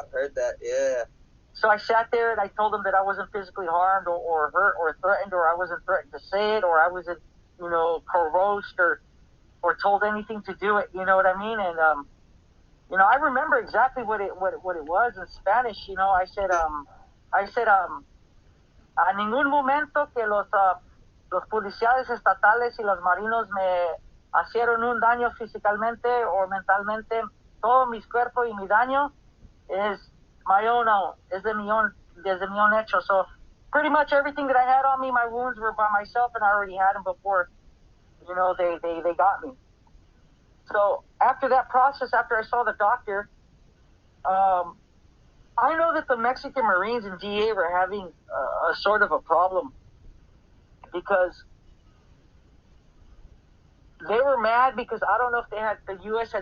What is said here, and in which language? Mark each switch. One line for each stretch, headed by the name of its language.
English: I've heard that. Yeah. So I sat there and I told him that I wasn't physically harmed or hurt or threatened, or I wasn't threatened to say it, or I wasn't, you know, coerced or told anything to do it. You know what I mean? And you know, I remember exactly what it was in Spanish.
Spanish: You know, I said a ningún momento que los policiales estatales y los marinos me hicieron un daño físicamente o mentalmente. Todo mi cuerpo y mi daño es
English: my own,
Spanish: es de mi own hecho.
English: So pretty much everything that I had on me, my wounds were by myself, and I already had them before, you know, they got me. So after that process, after I saw the doctor, I know that the Mexican Marines and DA were having a sort of a problem because they were mad because I don't know if the U.S.